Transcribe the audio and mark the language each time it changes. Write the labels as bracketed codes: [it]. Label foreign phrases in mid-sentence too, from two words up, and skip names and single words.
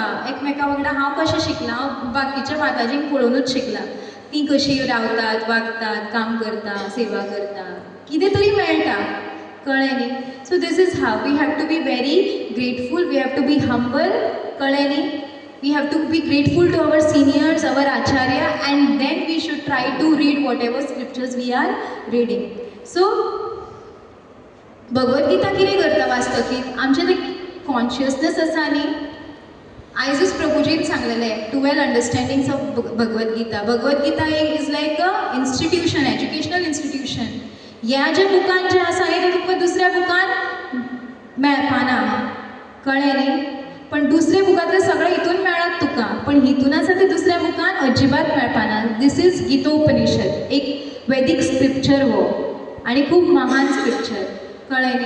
[kok] एकमेका वांगडा हांव कशें शिकलां, हांव बाकीच्या माताजींक पळोवनूच शिकलां. तीं कशीं रावतात, वागतात, काम करता, सेवा करता, कितें तरी मेळटा, कळ्ळें न्ही? [en] so this is how we have to be very grateful, we have to be humble, [kok] कळ्ळें न्ही? [en] We have to be grateful to our seniors, our acharya, and then we should try to read whatever scriptures we are reading. So, [kok] भगवद गीता कितें करता वास्तवीक? आमचें तें कॉन्शियसनस आसा न्ही, आयजूच प्रभुजीन सांगलेलें [en] 12 understandings of Bhagavad Gita. Bhagavad Gita is like a institution, educational institution. [kok] ह्या ज्या बुकान जें आसा हें तुका दुसऱ्या बुकान मेळपाना, कळ्ळें न्ही? पण दुसऱ्या बुकांतलें सगळें हितून मेळत तुका, पण हितून आसा तें दुसऱ्या बुकान अजिबात मेळपाना. [en] this is Gitopanishad, [kok] एक वैदीक स्क्रिप्चर हो, आनी खूब महान स्क्रिप्चर, कळ्ळें न्ही?